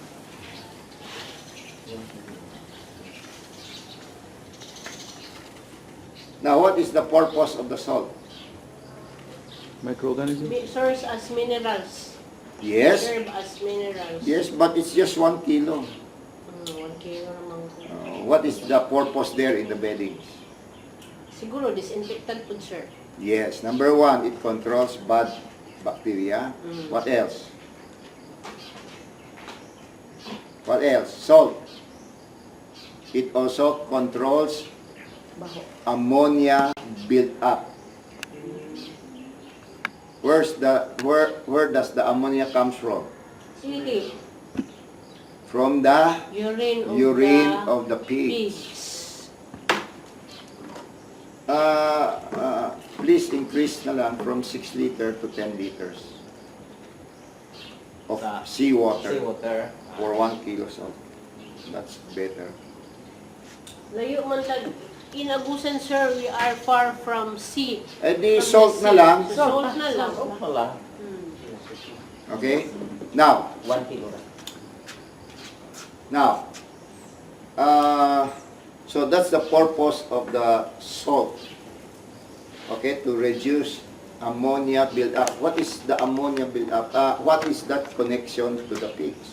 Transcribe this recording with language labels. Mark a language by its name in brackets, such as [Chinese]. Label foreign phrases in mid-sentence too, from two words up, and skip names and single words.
[English] Now what is the purpose of the salt? Microorganisms? Source as minerals. Yes. Serve as minerals. Yes, but it's just 1 kilo. 1 kilo naman. What is the purpose there in the beddings? Siguro disinfectant food, sir. Yes, number 1, it controls bad bacteria. What else? What else? Salt. It also controls [Cebuano] Baho. [English] ammonia built up. Where does the ammonia comes from? [Cebuano] Sige. [English] from the urine of the pigs. pigs. Please increase [Cebuano] na lang [English] from 6 liter to 10 liters of seawater Seawater. for 1 kilo salt. That's better. [Cebuano] Layo man tag Inagusan, sir, [English] we are far from sea. [Filipino] Eh di [English] From salt the na sea. lang. [Cebuano] Salt na lang. Salt na lang. [English] Okay? Now, 1 kilo. Now, so that's the purpose of the salt. Okay, to reduce ammonia build-up. What is the ammonia build-up? What is that connection to the pigs?